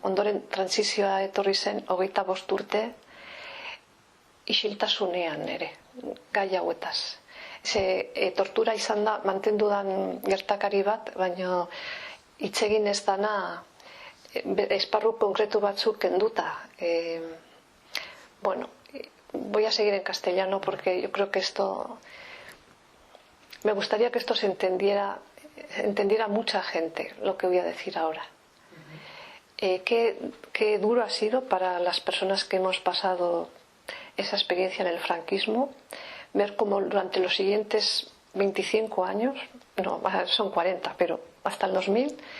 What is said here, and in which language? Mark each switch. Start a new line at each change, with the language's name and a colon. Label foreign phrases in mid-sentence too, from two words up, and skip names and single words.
Basque: Ondoren transizioa etorri zen 25 urte isiltasunean ere, gai hauetaz. Tortura izan da, mantendudan gertakari bat, baina hitz egin ez dana esparru konkretu batzuk kenduta.
Spanish: Voy a seguir en castellano porque yo creo que me gustaría que esto se entendiera mucha gente, lo que voy a decir ahora. Qué duro ha sido para las personas que hemos pasado esa experiencia en el franquismo, ver cómo durante los siguientes 25 años, no, son 40, pero hasta el 2000,